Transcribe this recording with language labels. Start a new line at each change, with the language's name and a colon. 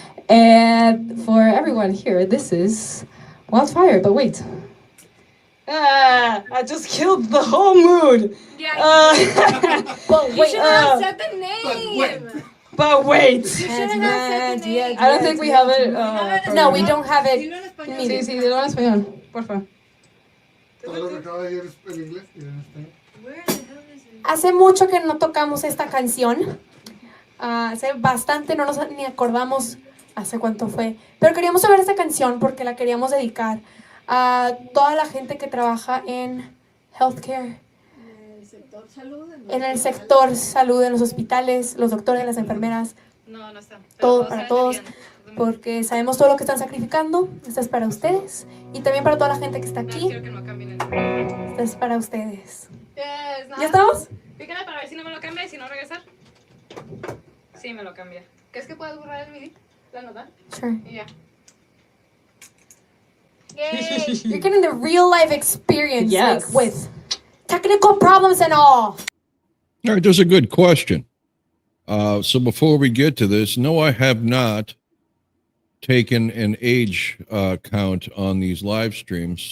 English: And for everyone here, this is Wildfire. But wait. I just killed the whole mood. Yeah. But You wait. should have said the name. But wait. You should have said the name. I don't think we have it. No, we don't have it.
Spanish: Sí, sí, dilo en español, por favor. Todo lo que acaba de decir es en inglés y en español. Hace mucho que no tocamos esta canción. Hace bastante, no nos ni acordamos hace cuánto fue. Pero queríamos saber esta canción porque la queríamos dedicar a toda la gente que trabaja en healthcare. En el sector salud, en los hospitales, los doctores, las enfermeras. No, no está. Todo para todos. Porque sabemos todo lo que están sacrificando. Esto es para ustedes. Y también para toda la gente que está aquí. Quiero que no cambien el... Esto es para ustedes.
English: Yes,
Spanish: ¿Ya estamos? Pícale para ver si no me lo cambia y si no regresar. Sí, me lo cambia. ¿Crees que puedes borrar el MIDI? ¿La nota?
English: Sure.
Spanish: Y ya. Yay!
English: You're getting the real life experience, Yes. like with technical problems and all. All right, there's a good question. So before we get to this, no, I have not taken an age count on these live streams.